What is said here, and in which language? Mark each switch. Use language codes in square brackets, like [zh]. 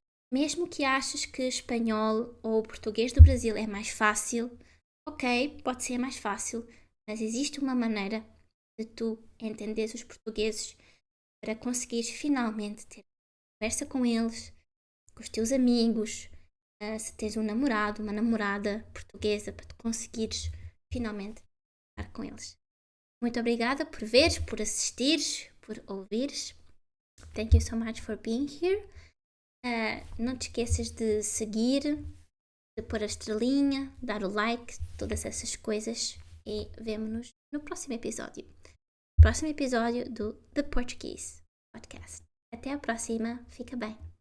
[pt] Mesmo que aches que espanhol ou português do Brasil é mais fácil, ok, pode ser mais fácil, mas existe uma maneira de tu entenderes os portugueses para conseguires finalmente ter conversa com eles, com os teus amigos, se tens um namorado, uma namorada portuguesa, para tu conseguires finalmente estar com eles. Muito obrigada por veres, por assistires, por ouvires. [en] Thank you so much for being here. [pt] Não te esqueças de seguir, de pôr a estrelinha, dar o like, todas essas coisas e vemo-nos no próximo episódio. Próximo episódio do The Portuguese Podcast. Até a próxima, fica bem.